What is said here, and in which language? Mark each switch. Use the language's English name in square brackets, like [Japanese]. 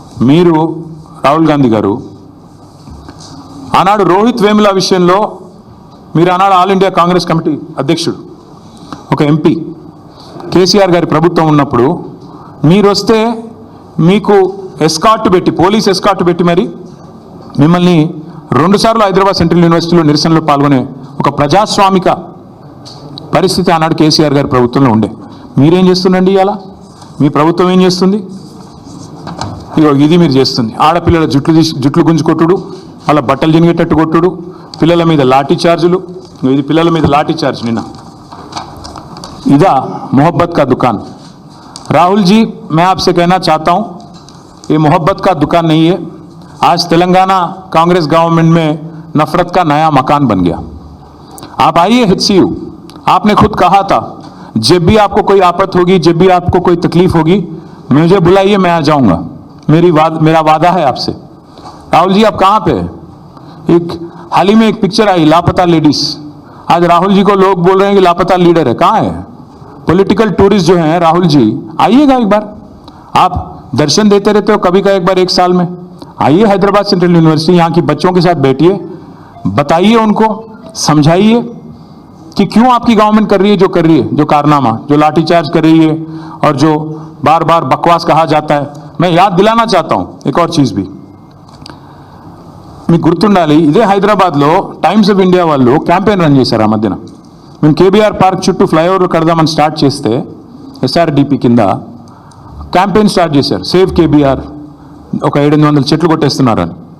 [Telugu] మీరు రాహుల్ గాంధీ గారు ఆనాడు రోహిత్ వేముల విషయంలో మీరు ఆనాడు ఆల్ ఇండియా కాంగ్రెస్ కమిటీ అధ్యక్షుడు, ఒక ఎంపీ, కేసీఆర్ గారి ప్రభుత్వం ఉన్నప్పుడు మీరు వస్తే మీకు ఎస్కార్ట్ పెట్టి, పోలీస్ ఎస్కార్ట్ పెట్టి మరి మిమ్మల్ని 2 సార్లు హైదరాబాద్ సెంట్రల్ యూనివర్సిటీలో నిరసనలో పాల్గొనే ఒక ప్రజాస్వామిక పరిస్థితి ఆనాడు కేసీఆర్ గారి ప్రభుత్వంలో ఉండే. మీరేం చేస్తుండండి ఇవాళ? మీ ప్రభుత్వం ఏం చేస్తుంది? ఇది మీరు చేస్తుంది. ఆడపిల్లల జుట్లు గుంజుకొట్టుడు, వాళ్ళ బట్టలు చినిగేటట్టు కొట్టుడు, పిల్లల మీద లాఠీ చార్జులు. ఇది పిల్లల మీద లాఠీ చార్జ్ నిన్న. ఇదా [Hindi] मोहब्बत का दुकान? राहुल जी, मैं आपसे कहना चाहता हूं, ये मोहब्बत का दुकान नहीं है. आज तेलंगाना कांग्रेस गवर्नमेंट में नफरत का नया मकान बन गया. आप आइए HCU, आपने खुद कहा था जब भी आपको कोई आफत होगी, जब भी आपको कोई तकलीफ होगी, मुझे बुलाइए, मैं आ जाऊंगा. मेरा वादा है आपसे. राहुल जी, आप कहाँ पे है? हाल ही में एक पिक्चर आई, लापता लेडीज. आज राहुल जी को लोग बोल रहे हैं कि लापता लीडर है. कहाँ है? पॉलिटिकल टूरिस्ट जो हैं राहुल जी, आइएगा एक बार. आप दर्शन देते रहते हो कभी का एक बार 1 साल में. आइए हैदराबाद सेंट्रल यूनिवर्सिटी, यहाँ की बच्चों के साथ बैठिए, बताइए उनको, समझाइए कि क्यों आपकी गवर्नमेंट कर रही है जो कर रही है, जो कारनामा, जो लाठीचार्ज कर रही है और जो बार बार बकवास कहा जाता है. मैं याद दिलाना चाहता हूं एक और चीज भी. [Telugu] మీకు గుర్తుండాలి, ఇదే హైదరాబాద్లో టైమ్స్ ఆఫ్ ఇండియా వాళ్ళు క్యాంపెయిన్ రన్ చేశారు ఆ మధ్యన. మేము కేబీఆర్ పార్క్ చుట్టూ ఫ్లైఓవర్ కడదామని స్టార్ట్ చేస్తే SRDP కింద క్యాంపెయిన్ స్టార్ట్ చేశారు, సేవ్ కేబీఆర్, ఒక 700 చెట్లు కొట్టేస్తున్నారని.